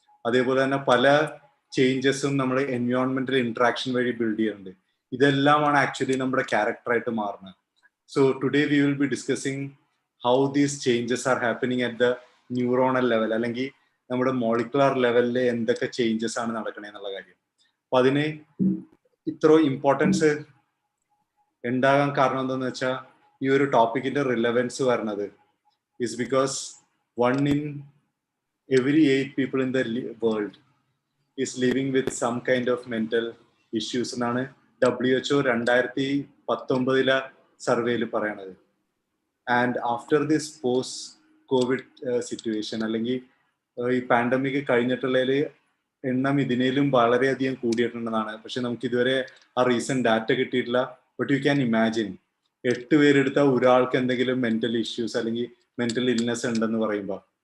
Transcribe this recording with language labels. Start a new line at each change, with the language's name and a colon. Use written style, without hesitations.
Malayalam: അതേപോലെ തന്നെ പല ചേഞ്ചസും നമ്മൾ എൻവയോൺമെന്റൽ ഇന്ററാക്ഷൻ വഴി ബിൽഡ് ചെയ്യുന്നുണ്ട്. ഇതെല്ലാമാണ് ആക്ച്വലി നമ്മുടെ ക്യാരക്ടറായിട്ട് മാറുന്നത്.
English: so today we will be discussing how these changes are happening at the neuronal level,
Malayalam: അല്ലെങ്കിൽ നമ്മുടെ മോളിക്കുലർ ലെവലിൽ എന്തൊക്കെ ചേഞ്ചസ് ആണ് നടക്കണേ എന്നുള്ള കാര്യം. അപ്പൊ അതിന് ഇത്ര ഇമ്പോർട്ടൻസ് ഉണ്ടാകാൻ കാരണം എന്താന്ന് വെച്ചാൽ ഈ ഒരു ടോപ്പിക്കിന്റെ റിലവൻസ് വരുന്നത്
English: is because 1 in every 8 people in the world is living with some kind of mental issues
Malayalam: എന്നാണ് WHO 2019 സർവേയിൽ പറയണത്.
English: and after this post covid situation,
Malayalam: അല്ലെങ്കിൽ ഈ പാൻഡമിക് കഴിഞ്ഞിട്ടുള്ളതിൽ എണ്ണം ഇതിനേലും വളരെയധികം കൂടിയിട്ടുണ്ടെന്നാണ്. പക്ഷെ നമുക്ക് ഇതുവരെ ആ റീസെന്റ് ഡാറ്റ കിട്ടിയിട്ടില്ല.
English: but you can imagine
Malayalam: 8 പേരെടുത്ത ഒരാൾക്ക് എന്തെങ്കിലും മെന്റൽ ഇഷ്യൂസ് അല്ലെങ്കിൽ മെന്റൽ ഇൽനെസ് ഉണ്ടെന്ന് പറയുമ്പോൾ.